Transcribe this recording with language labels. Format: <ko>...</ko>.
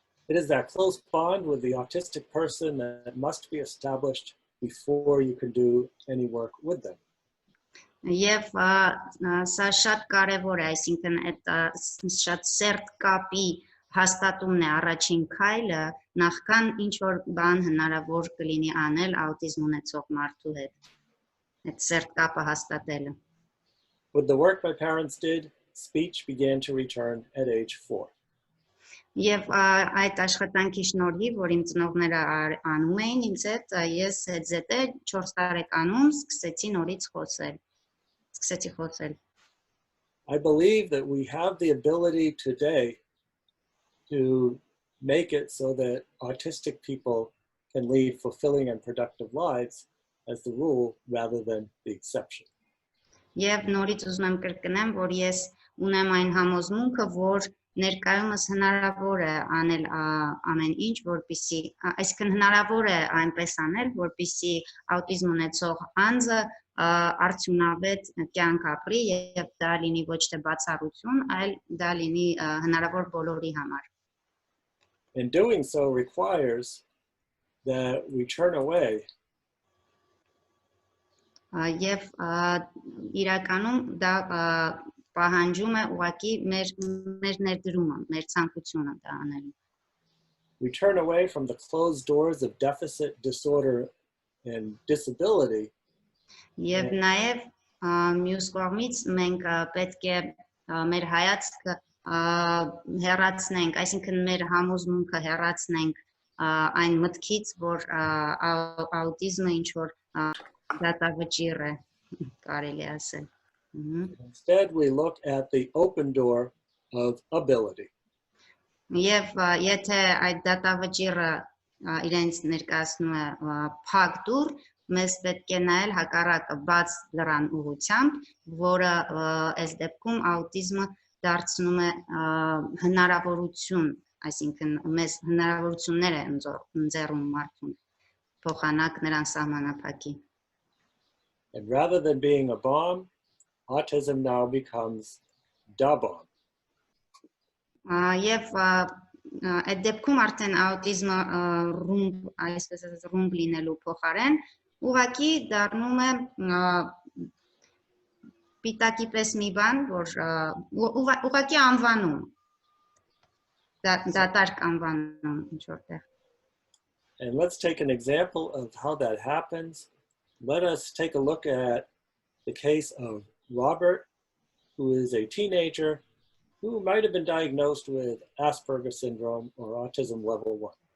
<en>It is that close bond with the autistic person that must be established before you can do any work with them.</en> <hy>Եվ սա շատ կարևոր է, այսինքն այդ շատ սերտ կապի հաստատումն է առաջին քայլը, նախքան ինչ որ բան հնարավոր կլինի անել աուտիզմ ունեցող մարդու հետ։ Այդ սերտ կապը հաստատելը։</hy> <en>With the work my parents did, speech began to return at age 4.</en> <hy>Եվ այդ աշխատանքի շնորհիվ, որ իմ ծնողները անում էին ինձ հետ, ես հետզհետե 4 տարեկանում սկսեցի նորից խոսել։ Սկսեցի խոսել։</hy> <en>I believe that we have the ability today to make it so that autistic people can lead fulfilling and productive lives as the rule rather than the exception.</en> <hy>Եվ նորից ուզում եմ կրկնեմ, որ ես ունեմ այն համոզմունքը, որ ներկայումս հնարավոր է անել ամեն ինչ, որպեսզի, այսինքն հնարավոր է այնպես անել, որպեսզի աուտիզմ ունեցող անձը արդյունավետ կյանք ապրի եւ դա լինի ոչ թե բացառություն, այլ դա լինի հնարավոր բոլորի համար։</hy> <en>And doing so requires that we turn away</en> <hy>Եվ իրականում դա պահանջում է ուղղակի մեր ներդրումը, մեր ցանկությունը դա անելու։</hy> <en>we turn away from the closed doors of deficit, disorder, and disability.</en> <hy>Եվ նաև մյուս կողմից մենք պետք է մեր հայացքը հեռացնենք, այսինքն մեր համոզմունքը հեռացնենք այն մտքից, որ աուտիզմը ինչ որ դատավճիռ է, կարելի ասել։</hy> <en>Instead, we look at the open door of ability.</en> <hy>Եվ եթե այդ դատավճիռը իրենց ներկայացնում է փակ դուռ, մեզ պետք է նայել հակառակը բաց դռան ուղղությամբ, որը այս դեպքում աուտիզմը դարձնում է հնարավորություն, այսինքն մեզ հնարավորություններ է ընձեռում մարդուն, փոխանակ նրան սահմանափակի։</hy> <en>And rather than being a bomb, autism now becomes da bomb.</en> <hy>Եվ այդ դեպքում արդեն աուտիզմը ռումբ, այսպես ասած ռումբ լինելու փոխարեն ուղղակի դառնում է պիտակի պես մի բան, որ ուղղակի անվանում դատարկ անվանում ինչ որտեղ.</hy> <en>And let's take an example of how that happens. Let us take a look at the case of Robert, who is a teenager who might have been diagnosed with Asperger's syndrome or autism level 1.</en>